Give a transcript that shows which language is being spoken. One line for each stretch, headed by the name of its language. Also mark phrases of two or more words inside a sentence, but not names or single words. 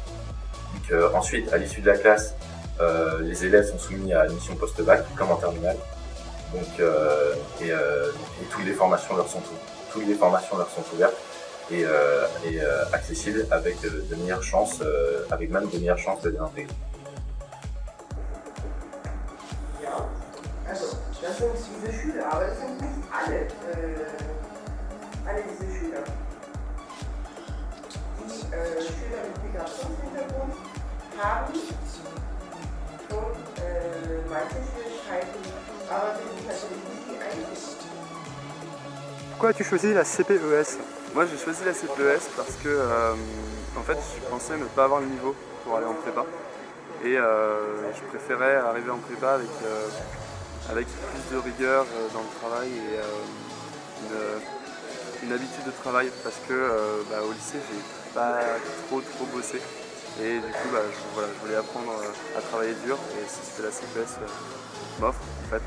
French: Donc ensuite, à l'issue de la classe, les élèves sont soumis à une mission post-bac comme en terminale. Donc et toutes les formations leur sont ouvertes et accessibles avec de meilleures chances, avec même de meilleures chances de les intégrer.
German: Also, das sind diese Schüler, aber das sind nicht alle diese Schüler. Die Schüler mit Migrationshintergrund haben schon manche Schwierigkeiten, aber sind natürlich nicht die einzigen.
French: Pourquoi as-tu choisi la CPES? Moi j'ai choisi la CPES parce que en fait je pensais ne pas avoir le niveau pour aller en prépa et je préférais arriver en prépa avec plus de rigueur dans le travail et une habitude de travail parce que au lycée j'ai pas trop bossé et du coup je voulais apprendre à travailler dur et c'est ce que la CPES m'offre en fait.